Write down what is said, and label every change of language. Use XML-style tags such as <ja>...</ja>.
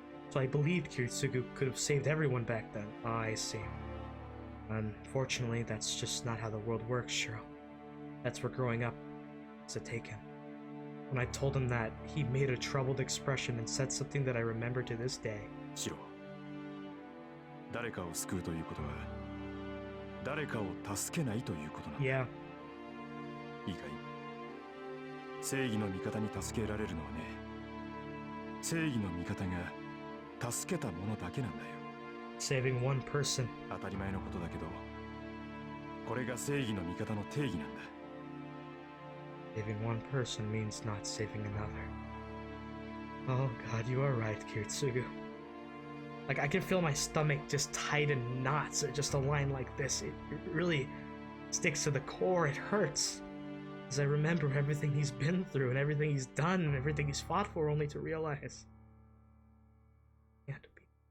<en>So I believed Kiritsugu could have saved everyone back then. I see. Unfortunately, that's just not how the world works, Shirou. That's where growing up is a taken. When I told him that, he made a troubled expression and said something that I remember to this day. Shirou.</en> <ja>誰かを救うということは誰かを助けないということなんだ。</ja> <en>Yeah.</en> <ja>いいかい？正義の味方に助けられるのはね、正義の味方が助けた者だけなんだよ。</ja> <en>Saving one person.</en> <ja>当たり前のことだけど、これが正義の味方の定義なんだ。</ja> <en>Saving one person means not saving another. Oh God, you are right, Kiritsugu. Like, I can feel my stomach just tight in knots at just a line like this. It really sticks to the core. It hurts. As I remember everything he's been through and everything he's done and everything he's fought for, only to realize he had to be.</en>